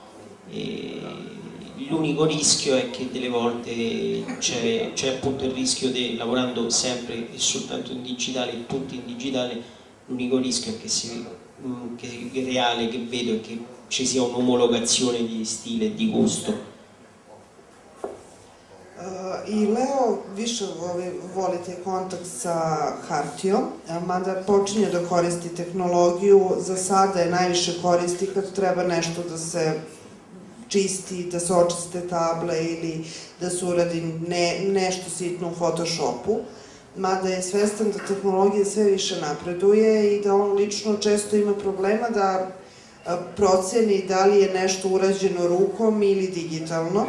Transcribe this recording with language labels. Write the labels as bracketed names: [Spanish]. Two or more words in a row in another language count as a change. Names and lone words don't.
[Italian] L'unico rischio è che delle volte c'è appunto il rischio di, lavorando sempre e soltanto in digitale, tutti in digitale, l'unico rischio è che il reale che vedo è che ci sia un'omologazione di stile e di gusto. [Serbian] I Leo više voli taj kontakt sa hartijom, mada počinje da koristi tehnologiju, za sada je najviše koristi kad treba nešto da se čisti, da se očiste table ili da se uradi nešto sitno u Photoshopu, mada je svestan da tehnologija sve više napreduje i da on lično često ima problema da proceni da li je nešto urađeno rukom ili digitalno.